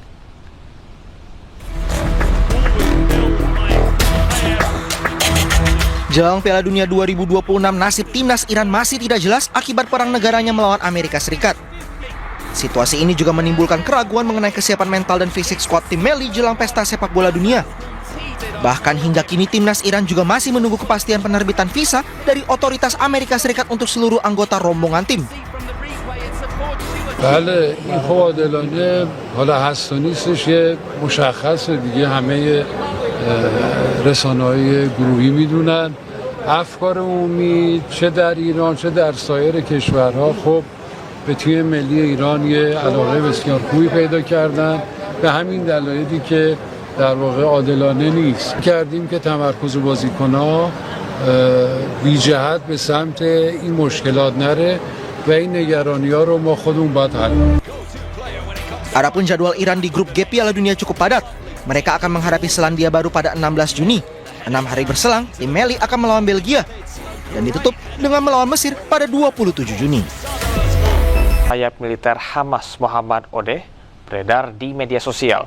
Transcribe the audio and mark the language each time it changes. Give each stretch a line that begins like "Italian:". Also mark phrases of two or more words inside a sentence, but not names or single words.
Indonesian: Jelang Piala Dunia 2026, nasib timnas Iran masih tidak jelas akibat perang negaranya melawan Amerika Serikat. Situasi ini juga menimbulkan keraguan mengenai kesiapan mental dan fisik skuad tim Melly jelang pesta sepak bola dunia. Bahkan hingga kini timnas Iran juga masih menunggu kepastian penerbitan visa dari otoritas Amerika Serikat untuk seluruh anggota rombongan tim.
Persian: بله این خب عادلانه حالا هست و نیستش یه مشخصه دیگه همه رسانه‌های گروهی میدونن افکار عمومی چه در ایران چه در سایر کشورها خب به تیم ملی ایران یه علاقه بسیار خوبی پیدا کردن به همین دلایلی که در واقع عادلانه نیست کردیم که تمرکز بازیکن‌ها بی جهت به سمت این مشکلات نره و این نگرانی‌ها رو ما خودمون باید حل کنیم.
Indonesian: Adapun jadwal Iran di grup G Piala Dunia cukup padat. Mereka akan menghadapi Selandia Baru pada 16 Juni. 6 hari berselang, tim Melly akan melawan Belgia dan ditutup dengan melawan Mesir pada 27 Juni. Sayap militer Hamas Muhammad Odeh beredar di media sosial.